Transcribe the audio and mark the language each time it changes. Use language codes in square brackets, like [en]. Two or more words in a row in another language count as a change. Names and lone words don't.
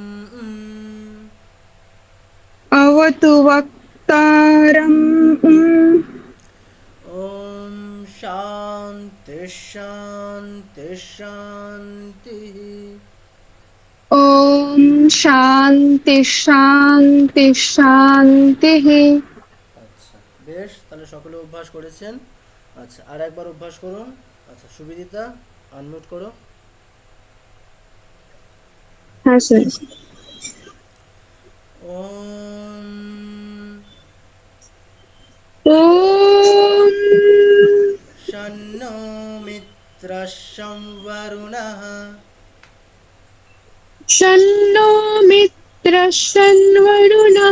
[sa] অবতু বক্তারম। ওম শান্তি শান্তি শান্তি। ওম শান্তি শান্তি শান্তি। [bn] আচ্ছা বেশ, তাহলে সকলে অভ্যাস করেছেন। আচ্ছা আর একবার অভ্যাস করুন। আচ্ছা সুবিদিতা আনমিউট করো। হ্যাঁ স্যার। [sa] ওম ওম ষণ্ণো মিত্রস্যং বরুণঃ, ষণ্ণো মিত্রস্যং বরুণঃ,